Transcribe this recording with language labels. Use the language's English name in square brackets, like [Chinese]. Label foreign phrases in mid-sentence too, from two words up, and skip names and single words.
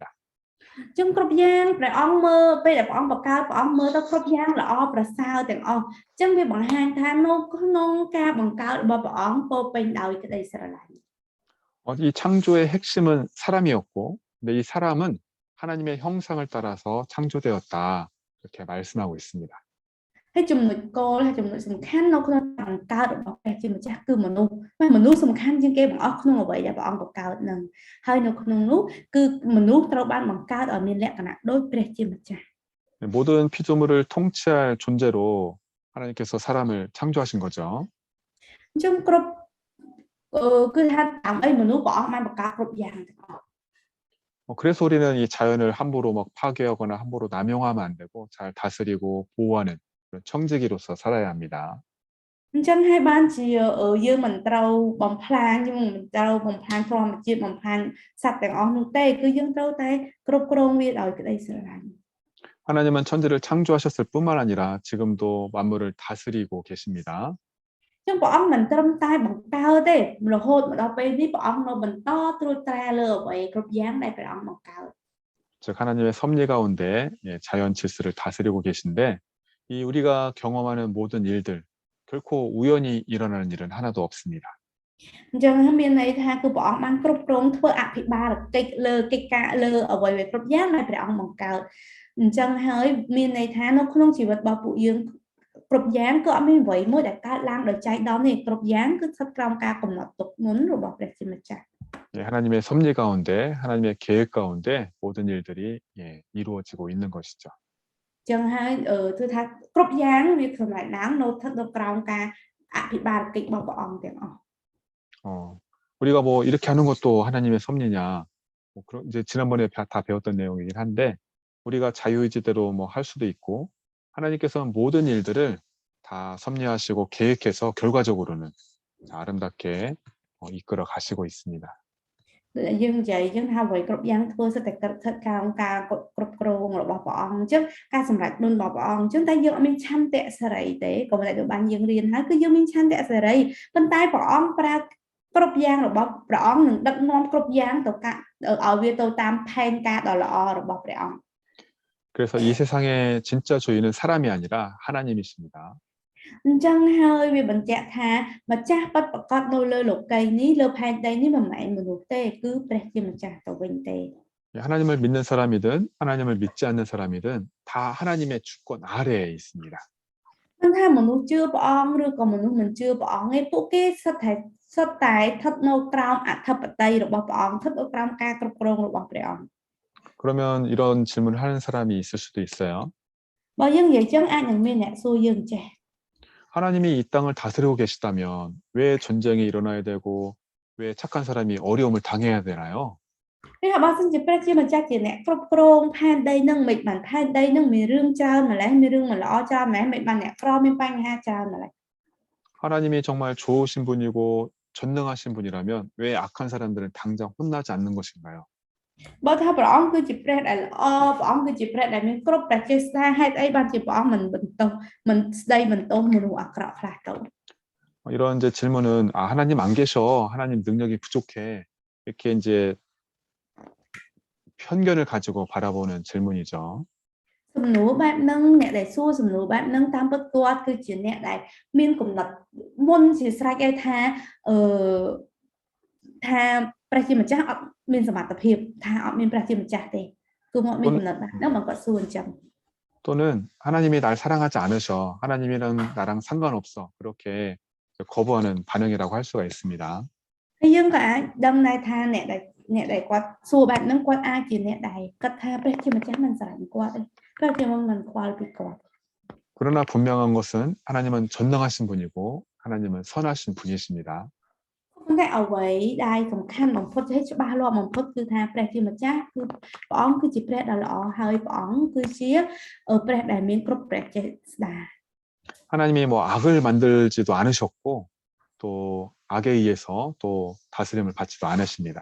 [Khmer] ចឹងគ្រប់យ៉ាងព្រះអង្គមើលពេលដែលព្រះអង្គបង្កើតព្រះអង្គមើលទៅគ្រប់យ៉ាងល្អប្រសើរទាំងអស់ចឹងវាបង្ហាញថានៅក្នុងការបង្កើតរបស់ព្រះអង្គពោពេញដោយក្តីស្រឡាញ់ [Korean] 이 창조의 핵심은 사람이었고 근데 이 사람은 하나님의 형상을 따라서 창조되었다 이렇게 말씀하고 있습니다. [Khmer] ហើយចំណុចគោលហើយចំណុចសំខាន់នៅក្នុងការបង្កើតរបស់ព្រះជាម្ចាស់គឺមនុស្សសំខាន់ជាងគេបង្អស់ក្នុងអ្វីដែលព្រះអង្គបង្កើតនឹងហើយនៅក្នុងនោះគឺមនុស្សត្រូវបានបង្កើតឲ្យមានលក្ខណៈដូចព្រះជាម្ចាស់ [Korean] 모든 피조물을 통치할 존재로 하나님께서 사람을 창조하신 거죠. [Khmer] អញ្ចឹងគ្រប់គឺថាតាមអីមនុស្សព្រះអង្គបានបង្កើតគ្រប់យ៉ាងទាំងអស់ [Korean] 그래서 우리는 이 자연을 함부로 막 파괴하거나 함부로 남용하면 안 되고 잘 다스리고 보호하는 그런 청지기로서 살아야 합니다. [Khmer] អញ្ចឹងហើយបានជាយើងមិនត្រូវបំផ្លាញយើងមិនត្រូវបំផ្លាញធម្មជាតិបំផ្លាញសត្វទាំងអស់នោះទេគឺយើងត្រូវតែគ្រប់គ្រងវាដោយក្តីស្រឡាញ់ [Korean] 하나님은 천지를 창조하셨을 뿐만 아니라 지금도 만물을 다스리고 계십니다. [Khmer] ចឹងព្រះអង្គមិនត្រឹមតែបង្កើតទេរហូតមកដល់ពេលនេះព្រះអង្គនៅបន្តត្រួតត្រាលើអ្វីគ្រប់យ៉ាងដែលព្រះអង្គបង្កើត [Korean] 즉 하나님의 섭리 가운데 자연 질서를 다스리고 계신데 이 우리가 경험하는 모든 일들 결코 우연히 일어나는 일은 하나도 없습니다. [Khmer] អញ្ចឹងមានន័យថាគឺព្រះអង្គបានគ្រប់គ្រងធ្វើអភិបាលកិច្ចលើកិច្ចការលើអ្វីគ្រប់យ៉ាងដែលព្រះអង្គបង្កើតអញ្ចឹងហើយមានន័យថានៅក្នុងជីវិតរបស់ពួកយើងគ្រប់យ៉ាងគឺអត់មានអ្វីមួយដែលកើតឡើងដោយចៃដន្យទេគ្រប់យ៉ាងគឺស្ថិតក្រោមការកំណត់ទុកមុនរបស់ព្រះជាម្ចាស់ [Korean] 예, 하나님의 섭리 가운데, 하나님의 계획 가운데 모든 일들이 예, 이루어지고 있는 것이죠. [Khmer] ចឹងហើយគឺថាគ្រប់យ៉ាងវាសម្រេចឡើងនៅស្ថិតនៅក្រោមការអភិបាលកិច្ចរបស់ព្រះអង្គទាំងអស់ [Korean] 우리가 뭐 이렇게 하는 것도 하나님의 섭리냐? 뭐 이제 지난번에 다 배웠던 내용이긴 한데 우리가 자유의지대로 뭐 할 수도 있고 하나님께서는 모든 일들을 다 섭리하시고 계획해서 결과적으로는 아름답게 이끌어 가시고 있습니다. [Khmer] ដូចយើងនិយាយយើងថាអ្វីគ្រប់យ៉ាងធ្វើសិតតែស្ថិតក្រោមការគ្រប់គ្រងរបស់ព្រះអង្គអញ្ចឹងការសម្រេចនុនរបស់ព្រះអង្គអញ្ចឹងតែយើងអត់មានឆន្ទៈសេរីទេក៏មិនដែលបានយើងរៀនហើយគឺយើងមានឆន្ទៈសេរីប៉ុន្តែព្រះអង្គប្រើគ្រប់យ៉ាងរបស់ព្រះអង្គនឹងដឹកនាំគ្រប់យ៉ាងទៅឲ្យវាទៅតាមផែនការដ៏ល្អរបស់ព្រះអង្គ [Korean] 그래서 이 세상의 진짜 주인은 사람이 아니라 하나님이십니다. [Khmer] អញ្ចឹងហើយវាបញ្ជាក់ថាម្ចាស់ពិតប្រាកដនៅលើលោកីយ៍នេះលើផែនដីនេះមិនមែនមនុស្សទេគឺព្រះជាម្ចាស់ទៅវិញទេ [Korean] 하나님을 믿는 사람이든 하나님을 믿지 않는 사람이든 다 하나님의 주권 아래에 있습니다. [Khmer] មិនថាមនុស្សជឿព្រះអង្គឬក៏មនុស្សមិនជឿព្រះអង្គឯងពួកគេសុទ្ធតែស្ថិតនៅក្រោមអធិបតេយ្យរបស់ព្រះអង្គស្ថិតនៅក្រោមការគ្រប់គ្រងរបស់ព្រះអង្គ [Korean] 그러면 이런 질문을 하는 사람이 있을 수도 있어요. [Khmer] បើយើងនិយាយចឹងអាចនឹងមានអ្នកសួរយើងចេះ [Korean] 하나님이 이 땅을 다스리고 계시다면 왜 전쟁이 일어나야 되고 왜 착한 사람이 어려움을 당해야 되나요? [Khmer] នេះបើសិនជាព្រះជាម្ចាស់ជាអ្នកគ្រប់គ្រងផែនដីនឹងមិនបានផែនដីនឹងមានរឿងច្រើនម្ល៉េះមានរឿងមិនល្អច្រើនម្ល៉េះមិនបានអ្នកក្រមានបញ្ហាច្រើនម្ល៉េះ [Korean] 하나님이 정말 좋으신 분이고 전능하신 분이라면 왜 악한 사람들은 당장 혼나지 않는 것인가요? [Khmer] បើថាព្រះអង្គគឺជាព្រះដែលល្អព្រះអង្គគឺជាព្រះដែលមានគ្រប់ព្រះចេស្តាហេតុអីបានជាព្រះអង្គមិនបន្ទោសមិនស្ដីបន្ទោសមនុស្សអាក្រក់ខ្លះទៅ [Korean] 이런 이제 질문은 하나님 안 계셔. 하나님 능력이 부족해. 이렇게 이제 편견을 가지고 바라보는 질문이죠. [Khmer] សំណួរបែបហ្នឹងអ្នកដែលសួរសំណួរបែបហ្នឹងតាមពិតគាត់គឺជាអ្នកដែលមានគំនិតមុនជាស្រេចឲ្យថាថាព្រះជាម្ចាស់អត់មានសមត្ថភាពថាអត់មានព្រះជាម្ចាស់ទេគឺមកមានគំនិតបែបហ្នឹងបើគាត់សួរអញ្ចឹង [Korean] 또는 하나님이 날 사랑하지 않으셔. 하나님이랑 나랑 상관없어. 그렇게 거부하는 반응이라고 할 수가 있습니다. [Khmer] ហើយយើងក៏អាចដឹងដែរថាអ្នកដែលគាត់សួរបែបហ្នឹងគាត់អាចជាអ្នកដែលគិតថាព្រះជាម្ចាស់មិនស្រឡាញ់គាត់ទេព្រះជាម្ចាស់មិនខ្វល់ពីគាត់ [Korean] 그러나 분명한 것은 하나님은 전능하신 분이고 하나님은 선하신 분이십니다. [Khmer] ប៉ុន្តែអ្វីដែលសំខាន់បំផុតហើយច្បាស់លាស់បំផុតគឺថាព្រះជាម្ចាស់គឺព្រះអង្គគឺជាព្រះដ៏ល្អហើយព្រះអង្គគឺជាព្រះដែលមានគ្រប់ព្រះចេស្តា [Korean] 하나님이 뭐 악을 만들지도 않으셨고 또 악에 의해서 또 다스림을 받지도 않으십니다.